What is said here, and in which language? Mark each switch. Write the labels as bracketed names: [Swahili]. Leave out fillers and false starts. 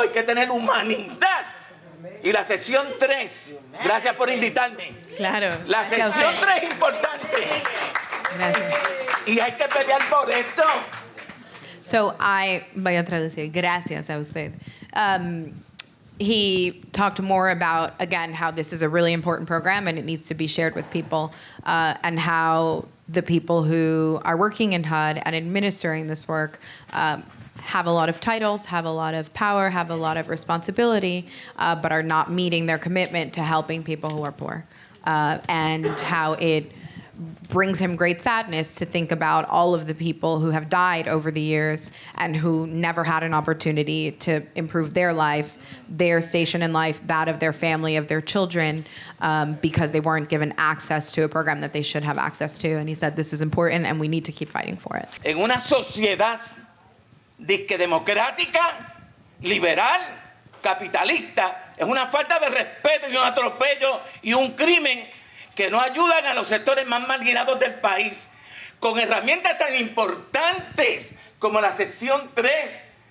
[Spanish] Hay que tener humanidad. Y la sección 3, gracias por invitarme. Claro. La sección 3 es importante. Gracias. Y hay que pelear por esto. So voy a traducir, gracias a usted. [English] He talked more about, again, how this is a really important program and it needs to be shared with people, and how the people who are working in HUD and administering this work have a lot of titles, have a lot of power, have a lot of responsibility, but are not meeting their commitment to helping people who are poor. And how it brings him great sadness to think about all of the people who have died over the years and who never had an opportunity to improve their life, their station in life, that of their family, of their children, because they weren't given access to a program that they should have access to. And he said, this is important and we need to keep fighting for it. [Spanish] En una sociedad disque democrática, liberal, capitalista, es una falta de respeto y un atropello y un crimen que no ayudan a los sectores más marginados del país con herramientas tan importantes como la sección 3.